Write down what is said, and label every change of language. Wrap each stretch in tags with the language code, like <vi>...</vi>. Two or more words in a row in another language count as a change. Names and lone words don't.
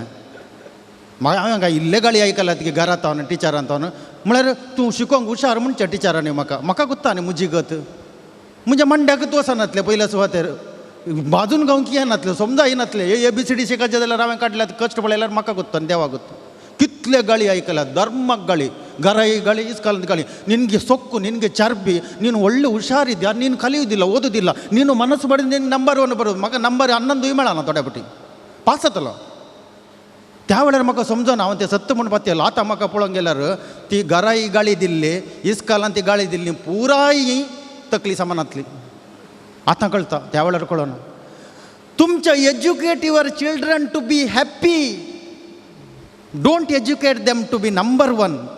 <kok>म्हाका हांवें हांगा इल्ले गाळी आयकलात की घरांत हांव टिचरांत हांव म्हळ्यार तूं शिकोवंक हुशार म्हणचे टिचरांनी म्हाका कोत्ता न्ही म्हजी गत. म्हज्या मंड्याकूच वचनातलें पयल्या सुवातेर, बाजून गावून कितें नातलें, समजा येनातलें. ABCD शिकायचें जाल्यार हांवें काडल्यात, कश्ट पळयल्यार म्हाका कोत्ता देवा कोत्ता. कितले गाळी आयकल्यात, धर्माक गाळी, घराई गाळी, इस्कालांत गाळी.</kok> <kn>ನಿನಗೆ ಸೊಕ್ಕು, ನಿನಗೆ ಚರ್ಬಿ, ನೀನು ಒಳ್ಳೆ ಹುಷಾರಿದ್ಯಾ, ನೀನು ಕಲಿಯೋದಿಲ್ಲ, ಓದೋದಿಲ್ಲ, ನೀನು ಮನಸ್ಸು ಮಾಡಿದ್ರೆ ನೀನು ನಂಬರ್ 1 ಬರೋದು.</kn> <kok>म्हाका नंबर 11 मेळना थोड्या फावटी, पास जातलो. त्या वेळार म्हाका समजना हांव तें सत्य म्हूण पातयलो. आतां म्हाका पळोवंक गेल्यार ती घराई गाळी दिल्ली, इस्कालांत ती गाळी दिल्ली, पुराय तकली समानातली. आतां कळटा, त्या वेळार कळना. तुमच्या</kok> <en>educate your children to be happy, don't educate them to be number 1.</en>